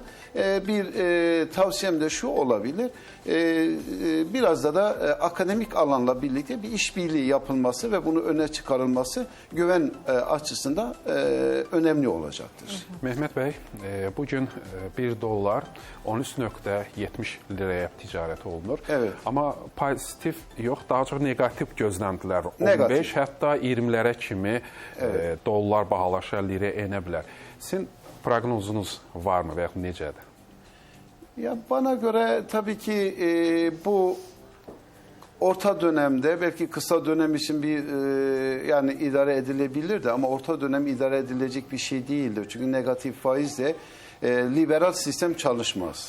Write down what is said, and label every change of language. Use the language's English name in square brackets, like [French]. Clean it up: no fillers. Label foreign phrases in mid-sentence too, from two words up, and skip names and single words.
[Turkish] Bir tavsiyem de şu olabilir. Biraz da akademik alanla birlikte bir işbirliği yapılması ve bunu öne çıkarılması güven açısından önemli olacaktır. [Azerbaijani] Mehmet Bey, bugün 1 dolar 13.70 liraya ticarət olunur. [Turkish] Evet. [Azerbaijani] Amma pozitiv yox, daha çox negativ gözləntilər. Negativ. 15 hətta 20-lərə kimi dollar bahalaşa, lirə enə bilər. Sizin proqnozunuz varmı və yaxud necədir? [Turkish] Ya bana göre tabii ki bu orta dönemde belki kısa dönem için bir yani idare edilebilirdi ama orta dönem idare edilecek bir şey değildir. Çünkü negatif faizle liberal sistem çalışmaz.